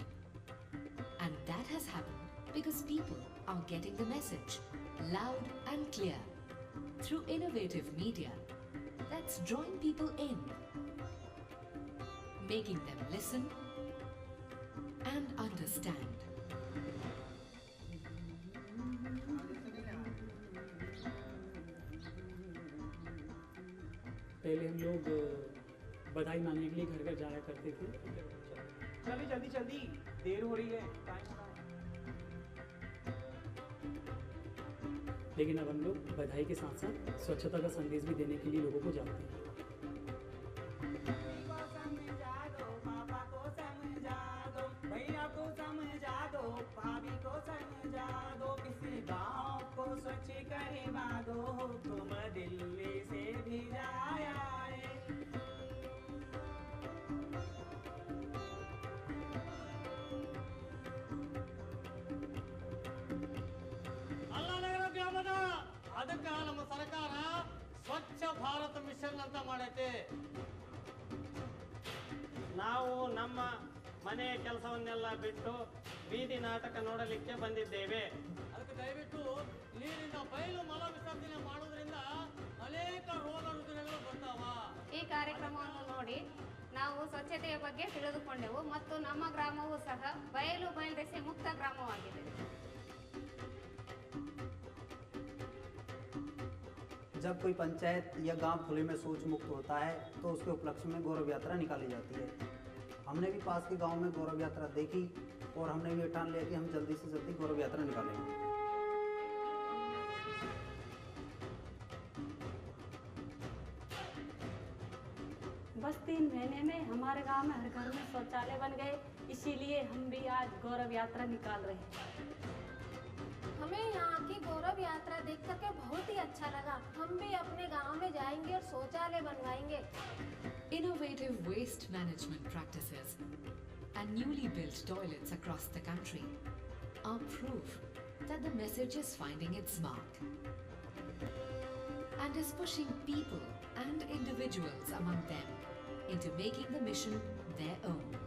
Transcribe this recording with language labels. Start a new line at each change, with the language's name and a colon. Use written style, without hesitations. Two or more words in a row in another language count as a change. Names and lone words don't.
English: And that has happened because people are getting the message loud and clear through innovative media that's drawing people in, making them listen and understand.
Hindi: पहले हम लोग बधाई मांगने के लिए घर घर जाया करते थे. जल्दी जल्दी जल्दी देर हो रही है. लेकिन अब हम लोग बधाई के साथ साथ स्वच्छता का संदेश भी देने के लिए लोगों को जाते हैं. भैया को समझा दो, भाभी को समझा दो, किसी गाँव को स्वच्छ करवा दो, तुम दिल्ली से भी जाया है.
Kannada: ಅದಕ್ಕೆ ನಮ್ಮ ಸರ್ಕಾರ ಸ್ವಚ್ಛ ಭಾರತ ಮಿಷನ್ ಅಂತ ಮಾಡೈತೆ. ನಾವು ನಮ್ಮ ಮನೆಯ ಕೆಲಸವನ್ನೆಲ್ಲ ಬಿಟ್ಟು ಬೀದಿ ನಾಟಕ ನೋಡಲಿಕ್ಕೆ ಬಂದಿದ್ದೇವೆ. ಅದಕ್ಕೆ ದಯವಿಟ್ಟು ನೀರಿನ ಬಯಲು ಮಲ ವಿಸರ್ಜನೆ ಮಾಡೋದ್ರಿಂದ ಅನೇಕ ರೋಗ ರುಜಿನಗಳು ಬರ್ತಾವ. ಈ ಕಾರ್ಯಕ್ರಮವನ್ನು ನೋಡಿ ನಾವು ಸ್ವಚ್ಛತೆಯ ಬಗ್ಗೆ ತಿಳಿದುಕೊಂಡೆವು ಮತ್ತು ನಮ್ಮ ಗ್ರಾಮವೂ ಸಹ ಬಯಲು ಬಯಲುದೆಸೆ ಮುಕ್ತ ಗ್ರಾಮವಾಗಿದೆ.
Hindi: जब कोई पंचायत या गांव खुले में शौच मुक्त होता है तो उसके उपलक्ष्य में गौरव यात्रा निकाली जाती है. हमने भी पास के गांव में गौरव यात्रा देखी और हमने भी ठान लिया कि हम जल्दी से जल्दी गौरव यात्रा निकालेंगे. बस 3 महीने में हमारे गांव में हर घर में शौचालय बन गए, इसीलिए हम भी आज गौरव यात्रा निकाल रहे हैं. हमें यहाँ की गौरव यात्रा देख करके बहुत ही अच्छा लगा. हम भी अपने गांव में जाएंगे और शौचालय बनवाएंगे.
English: Innovative waste management practices and newly built toilets across the country are proof that the message is finding its mark and is pushing people and individuals among them into making the mission their own.